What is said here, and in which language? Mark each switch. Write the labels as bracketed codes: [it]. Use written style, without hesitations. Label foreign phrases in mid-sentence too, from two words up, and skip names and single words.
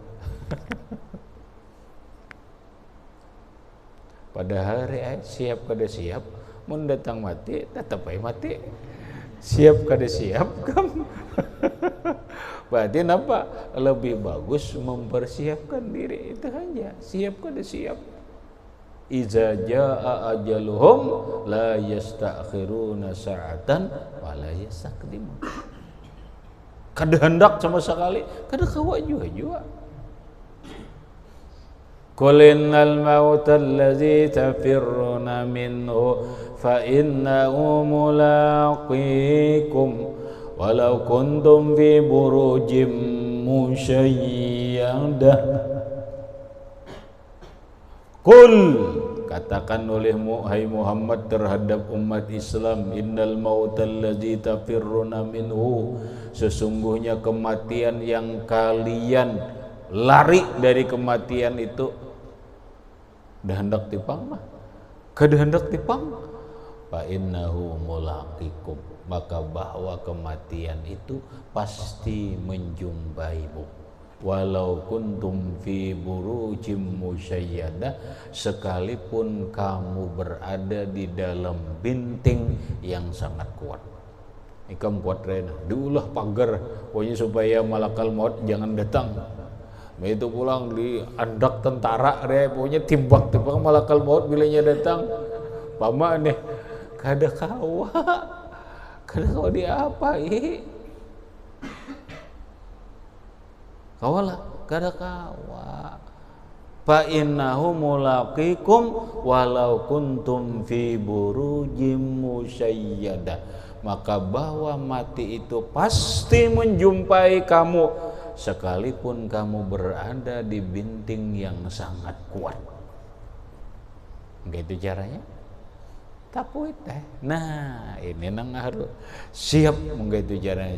[bjn] Pada hari siap kada siap, mun datang mati tetap mati. Siap kada siap kam. Berarti apa? [id] Lebih bagus mempersiapkan diri itu aja. [bjn] Siap kada siap. [ar] إذا جاء أجلهم لا يستأخرون ساعة ولا يستقدمون. [bjn] Kada hendak sama sekali, kada kawa juga. [ar] قل إن الموت الذي تفرون منه فإنه ملاقيكم ولو كنتم في بروج مشيدة. قل, [id] katakan olehmu hai Muhammad terhadap umat Islam, [ar] إن الموت الذي تفرون منه, [id] sesungguhnya kematian yang kalian lari dari kematian itu [bjn] dah hendak tipang mah, kada hendak tipang. [ar] فإنه ملاقيكم, [id] maka bahwa kematian itu pasti menjumpaimu. [ar] ولو كنتم في بروج مشيدة, [id] sekalipun kamu berada di dalam binting yang sangat kuat. [bjn] Ikam kuat rena, diulah pagar, pokoknya supaya malakal maut jangan datang. Itu pulang di andak tentara, pokoknya timbak malakal maut bilanya datang. Pama nih, kada kawa dia apa kawalah kada kawa. [ar] فإنه ملاقيكم ولو كنتم في بروج مشيدة, [id] maka bahwa mati itu pasti menjumpai kamu sekalipun kamu berada di binting yang sangat kuat. Begitu caranya. [bjn] Tafwid Nah, ini nang harus siap begitu caranya.